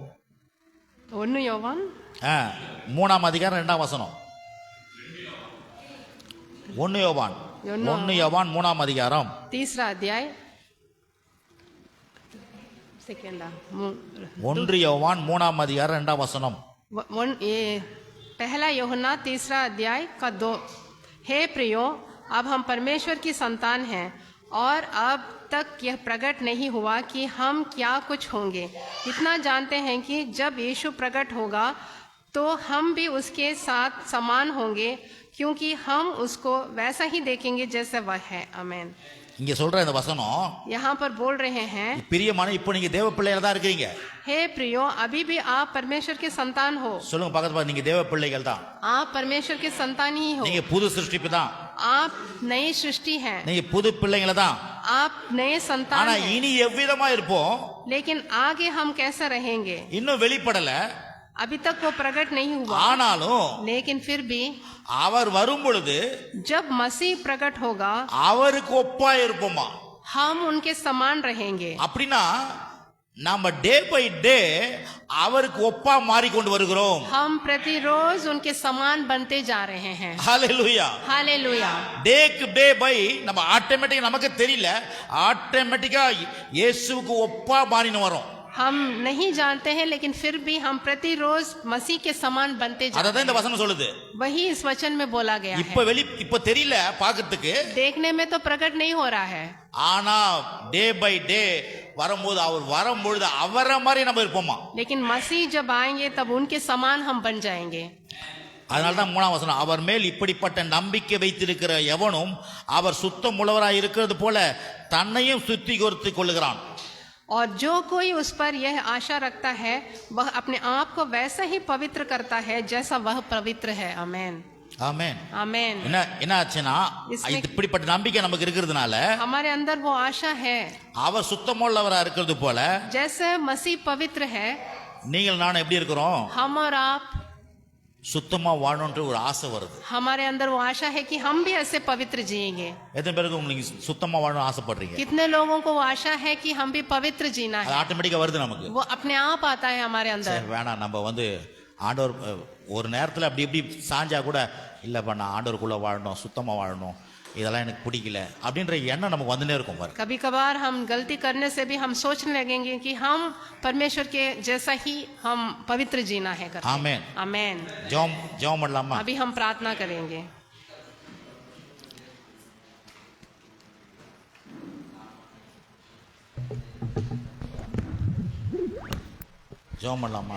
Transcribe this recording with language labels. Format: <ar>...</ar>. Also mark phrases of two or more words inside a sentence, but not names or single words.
<hi>1 योवान</hi> <ta>3ஆம் அதிகாரம் 2ஆம் வசனம். 1 யோவான் 3ஆம் அதிகாரம்</ta> <hi>3 अध्याय सेकेंड</hi> <ta>1 யோவான் 3ஆம் அதிகாரம் 2ஆம் வசனம்.</ta> <hi>पहला यूहन्ना 3 अध्याय का 2। हे प्रियो, अब हम परमेश्वर की संतान हैं और अब तक यह प्रकट नहीं हुआ कि हम क्या कुछ होंगे। इतना जानते हैं कि जब यीशु प्रकट होगा तो हम भी उसके साथ समान होंगे, क्योंकि हम उसको वैसा ही देखेंगे जैसे वह है। आमीन।</hi> <ta>இங்க சொல்ற இந்த வசனம்,</ta> <hi>यहाँ पर बोल रहे हैं,</hi> <ta>பிரியமான இப்போ நீங்க தேவ பிள்ளைகளா தான் இருக்கீங்க.</ta> <hi>हे प्रियो, अभी भी आप परमेश्वर के संतान हो।</hi> <ta>சொல்லுங்க பக்கத்து பக்கத்து, நீங்க தேவ பிள்ளைகள் தான்.</ta> <hi>आप परमेश्वर के संतान ही हो।</hi> <ta>நீங்க புது சிருஷ்டிப்பு தான்.</ta> <hi>आप नई सृष्टि हैं।</hi> <ta>நீங்க புது பிள்ளைங்கள தான்.</ta> <hi>आप नए संतान</hi> <ta>ஆனா</ta> <hi>हैं।</hi> <ta>இனி எவ்விதமா இருப்போம்?</ta> <hi>लेकिन आगे हम कैसा रहेंगे</hi> <ta>இன்னும் வெளிப்படல.</ta> <hi>अभी तक वो प्रकट नहीं हुआ।</hi> <ta>ஆனாலும்</ta> <hi>लेकिन फिर भी</hi> <ta>அவர் வரும் பொழுது</ta> <hi>जब मसीह प्रकट होगा</hi> <ta>அவருக்கு ஒப்பா இருப்போமா?</ta> <hi>हम उनके समान रहेंगे।</hi> <ta>அப்படின்னா நம்ம</ta> <en>day by day</en> <ta>அவருக்கு ஒப்பா மாறிக்கொண்டு வருகிறோம்.</ta> <hi>हम प्रतिरोज उनके समान बनते जा रहे हैं।</hi> <ta>ஹalleluya.</ta> <hi>हालेलुया।</hi> <ta>டேக்கு</ta> <en>day by</en> <ta>நம்ம ஆட்டோமேட்டிக்கா, நமக்கு தெரியல, ஆட்டோமேட்டிக்கா இயேசுவுக்கு ஒப்பா மாறின வரோம்.</ta> <hi>हम नहीं जानते हैं, लेकिन फिर भी हम प्रतिरोज मसीह के समान बनते जा रहे</hi> <ta>அதான் இந்த வசனம் சொல்லுது.</ta> <hi>हैं। वही इस वचन में बोला गया</hi> <ta>இப்ப</ta> <hi>है।</hi> <ta>இப்ப தெரியல பாக்கிறதுக்கு,</ta> <hi>देखने में तो प्रकट नहीं हो रहा है,</hi> <ta>ஆனா</ta> <en>day by day</en> <ta>வரும்போது, அவர் வரும்பொழுது அவரை மாதிரி நம்ம இருப்போமா?</ta> <hi>लेकिन मसीह जब आएंगे तब उनके समान हम बन जाएंगे।</hi> <ta>அதனாலதான் 3ஆம் வசனம், அவர் மேல் இப்படிப்பட்ட நம்பிக்கை வைத்திருக்கிற எவனும் அவர் சுத்தம் உள்ளவராய் இருக்கிறது போல தன்னையும் சுத்திகரித்துக் கொள்ளுகிறான்.</ta> <hi>और जो कोई उस पर यह आशा रखता है वह अपने आप को वैसा ही पवित्र करता है जैसा वह पवित्र है। आमेन।</hi> <ta>ஆமென்.</ta> <hi>आमेन।</hi> <ta>என்ன ஆச்சுன்னா, இப்படிப்பட்ட நம்பிக்கை நமக்கு இருக்கிறதுனால</ta> <hi>हमारे अंदर वो आशा है,</hi> <ta>அவர் சுத்தமுள்ளவரா இருக்கிறது போல</ta> <hi>जैसे मसीह पवित्र है,</hi> <ta>நீங்கள் நானும் எப்படி இருக்கிறோம்?</ta> <hi>हम और आप,</hi> <ta>சுத்தமா வாழணும்ன்ற ஒரு ஆசை வருது.</ta> <hi>हमारे अंदर वो आशा है कि हम भी ऐसे पवित्र जिएंगे।</hi> <ta>எத்தனை பேருக்கு உங்களுக்கு சுத்தமா வாழணும் ஆசைப்படுறீங்க?</ta> <hi>कितने लोगों को वो आशा है कि हम भी पवित्र जीना</hi> <ta>அது</ta> <hi>है?</hi> <ta>ஆட்டோமேட்டிக்கா வருது நமக்கு.</ta> <hi>वो अपने आप आता है हमारे अंदर।</hi> <ta>சரி, வேணாம், நம்ம ஆண்டவர் ஒரு நேரத்துல அப்படி இப்படி சாஞ்சா கூட, இல்லப்பா நான் ஆண்டவருக்குள்ள வாழணும், சுத்தமா வாழணும், இதெல்லாம் எனக்கு பிடிக்கல அப்படின்ற எண்ணம் நமக்கு வந்துனே இருக்கும் பாரு.</ta> <hi>कभी कभार हम गलती करने से भी हम सोचने लगेंगे कि हम परमेश्वर के जैसा ही हम पवित्र जीना है करके।</hi> <ta>ஆமென்.</ta> <hi>आमेन।</hi> <ta>ஜெபம் பண்ணலாமா?</ta> <hi>अभी हम प्रार्थना करेंगे।</hi> <ta>ஜெபம் பண்ணலாமா?</ta>